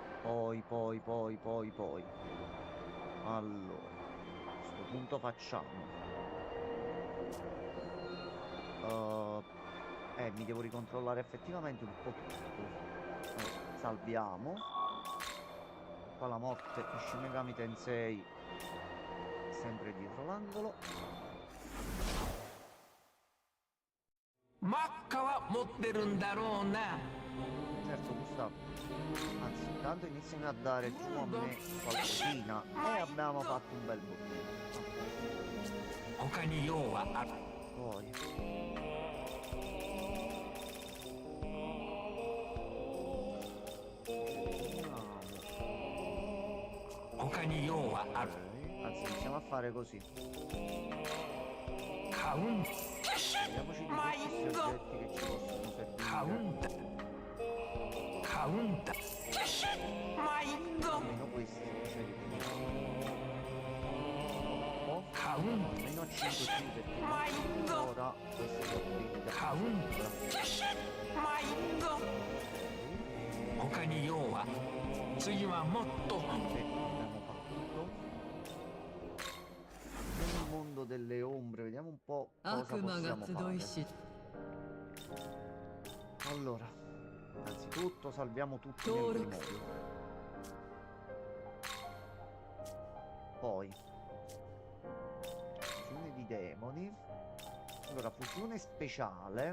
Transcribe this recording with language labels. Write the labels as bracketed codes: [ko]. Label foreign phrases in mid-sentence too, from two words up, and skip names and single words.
[it] Allora, a questo punto facciamo. Mi devo ricontrollare effettivamente un po' tutto. Allora, salviamo. Qua la morte di Shin Megami Tensei sempre dietro l'angolo. [ja] マッカは持ってるんだろうな。 [it] Certo, Gustavo. Anzi, intanto iniziano a dare tu a me qualcosina e abbiamo fatto un bel bottino. [ja] 他に用はある。 [it] Poi. Vediamo. [ja] 他に用はある。 [it] Anzi, iniziamo a fare così. [ja] カウン [it] Vediamoci di tutti questi oggetti che ci possono [ja] カウ [it] servire. [ja] ンター。カウンター。マイゴ [it] Almeno questi ce li teniamo. Oh, [ja] カウン [it] almeno 5 sì perché ora questi sono finiti [ja] カウン マイゴ 他に用は次はもっと [it] Abbiamo fatto. Nel mondo delle ombre, vediamo un po' cosa [ja] 悪魔が [it] possiamo [ja] 集い [it] fare. [ja] し [it] Allora, innanzitutto salviamo tutti nel Toro. grimorio. Poi fusione di demoni. Allora, fusione speciale.